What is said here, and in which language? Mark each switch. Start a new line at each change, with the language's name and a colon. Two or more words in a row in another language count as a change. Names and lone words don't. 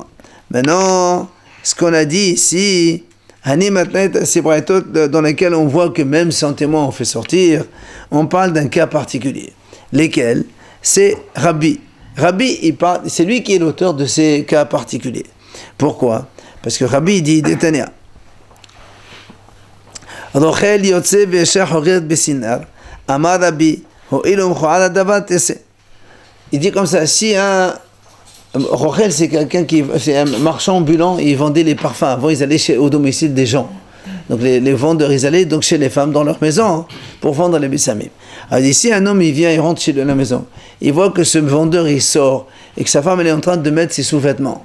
French: Maintenant, ce qu'on a dit ici, c'est dans lesquels on voit que même sans témoin on fait sortir, on parle d'un cas particulier. Lesquels? C'est Rabbi. Rabbi, il parle, c'est lui qui est l'auteur de ces cas particuliers. Pourquoi? Parce que Rabbi dit, Détania.
Hebrew: Rochel yotze ve'esher horet besinar, amar Rabbi,
French: Il dit comme ça, si un Rochel, c'est c'est un marchand ambulant, il vendait les parfums. Avant, ils allaient au domicile des gens. Donc les vendeurs, ils allaient donc chez les femmes dans leur maison pour vendre les bessamim. Alors ici, un homme, il vient, il rentre chez lui à la maison. Il voit que ce vendeur, il sort et que sa femme, elle est en train de mettre ses sous-vêtements.